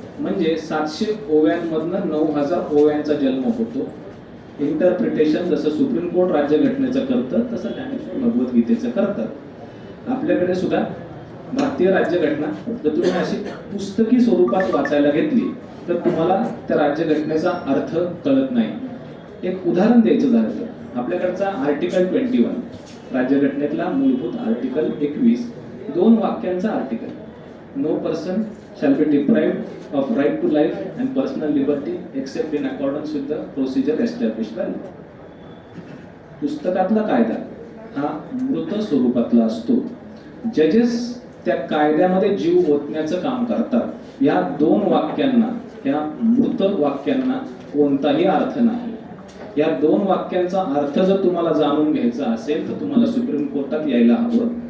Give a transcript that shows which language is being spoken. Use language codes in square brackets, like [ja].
[mr] म्हणजे 700 ओव्यांमधनं 9000 ओव्यांचा जन्म होतो. इंटरप्रिटेशन जसं सुप्रीम कोर्ट राज्यघटनेचं करतं तसं ज्ञानेश्वर भगवद्गीतेचं करतात. आपल्याकडे सुद्धा भारतीय राज्यघटना जर तुम्ही अशी पुस्तकी स्वरूपात वाचायला घेतली तर तुम्हाला त्या राज्यघटनेचा अर्थ कळत नाही. एक उदाहरण द्यायचं झालं तर आपल्याकडचा आर्टिकल 21 राज्यघटनेतला मूलभूत आर्टिकल 21 2 वाक्यांचा article, [en] No person shall be deprived of right to life and personal liberty except in accordance with the procedure established by law. [mr] पुस्तकातला कायदा हा मृत स्वरूपातला असतो. जजेस त्या कायद्यामध्ये जीव ओतण्याचं काम करतात. या 2 वाक्यांना, या मृत वाक्यांना कोणताही अर्थ नाही. या 2 वाक्यांचा अर्थ जर तुम्हाला जाणून घ्यायचा असेल तर तुम्हाला सुप्रीम कोर्टात यायला हवं.